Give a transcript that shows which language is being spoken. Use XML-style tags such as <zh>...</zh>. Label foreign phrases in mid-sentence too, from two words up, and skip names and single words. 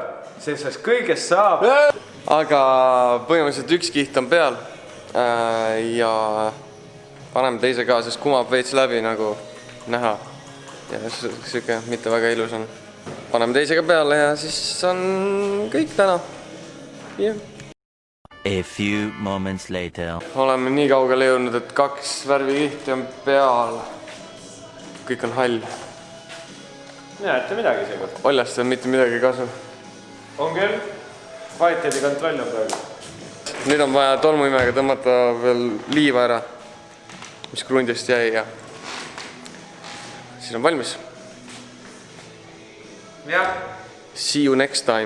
<et>Sellest kõigest saab. Aga põhimõtteliselt üks kiht on peal ja paneme teise ka, sest kumab veits läbi nagu näha. Ja siuke mitte väga ilus on. Paneme teisega peale ja siis on kõik täna.</et> <en>A few moments later.</en> <et>Oleme nii kaugele jõudnud, et 2 värvikihti on peal. Kõik on hall. Näete midagi seekord. Oljast on mitte midagi kasu. On küll. Kvaliteedi kontroll on praegu. Nüüd on vaja tolmuimega tõmmata veel liiva ära, mis krundist jäi ja siis on valmis. Jah.</et> <en>See you next time.</en>